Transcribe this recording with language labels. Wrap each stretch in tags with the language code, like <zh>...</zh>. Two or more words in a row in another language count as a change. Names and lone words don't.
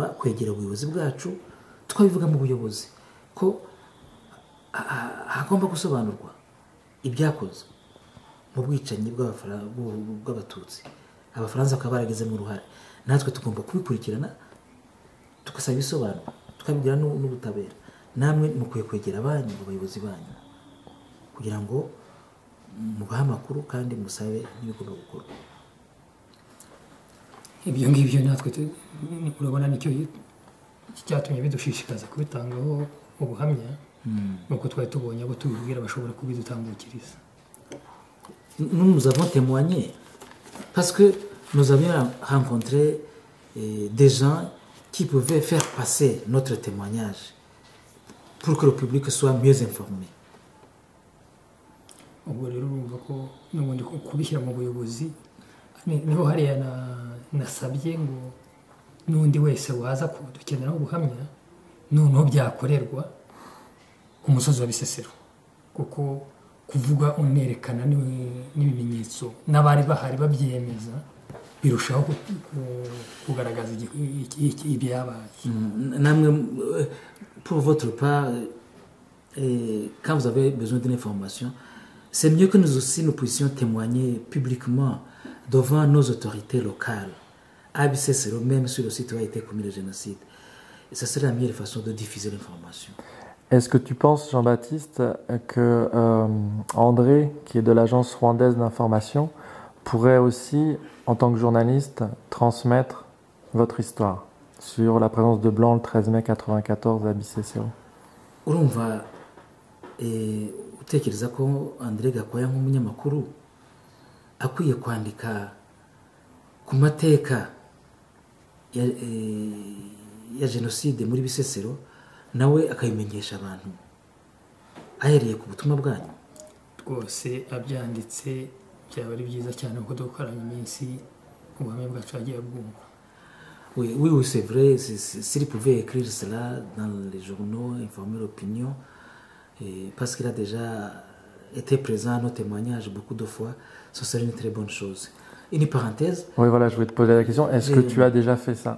<rw>kwegera ubuyobozi bwacu tukabivuga mu buyobozi ko hagomba gusobanurwa ibyakozwe mu bwicanyi bw'abatutsi abafaransa bakaba baragizemo uruhare natwe tugomba kubikurikirana tugasaba ibisobanuro tukabibwira n'ubutabera namwe mukwiye kwegera abanyu abayobozi banyu kugira ngo mubahe amakuru kandi musabe n'ibigomba gukorwa ibyo ngibyo natwe urabona nicyo cyatumye bidushishikaza kubitangaho ubuhamya nuko twari tubonye abo tubibwira bashobora kubidutambukiriza.</rw> <fr>Nous avons témoigné parce que nous avions rencontré des gens qui pouvaient faire passer notre témoignage pour que le public soit mieux informé.</fr> <rw>Ubwo rero urumva ko n'ubundi kubishyira mu buyobozi niho hariya nasabye ngo n'undi wese waza kudukenera ubuhamya noneho byakorerwa ku musozi wa Bisesero kuko kuvuga unerekana n'ibimenyetso n'abari bahari babyemeza birushaho kugaragaza ibyabaye.</rw> <fr>Namwe pour votre part quand vous avez besoin d'une information c'est mieux que nous aussi nous puissions témoigner publiquement devant nos autorités locales à Bisesero même sur le site où a été commis le génocide. Et ça serait la meilleure façon de diffuser l'information. Est-ce que tu penses, Jean-Baptiste, que André, qui est de l'agence rwandaise d'information, pourrait aussi, en tant que journaliste, transmettre votre histoire sur la présence de Blancs le 13 mai 1994 à Bisesero?</fr> <rw>Urumva utekereza ko André Gakwaya nk'umunyamakuru akwiye kwandika ku mateka ya jenoside muri Bisesero nawe akayimenyesha abantu ahereye ku butumwa bwanyu? Rwose abyanditse byaba ari byiza cyane kuko dukoranye iminsi ubuhamya bwacu agiye bwumva.</rw> <fr>Oui, c'est vrai. S'il pouvait écrire cela dans les journaux, informer l'opinion, parce qu'il a déjà été présent à nos témoignages beaucoup de fois, ce serait une très bonne chose. Une parenthèse. Oui, voilà, je voulais te poser la question. Est-ce que tu as déjà fait ça?</fr>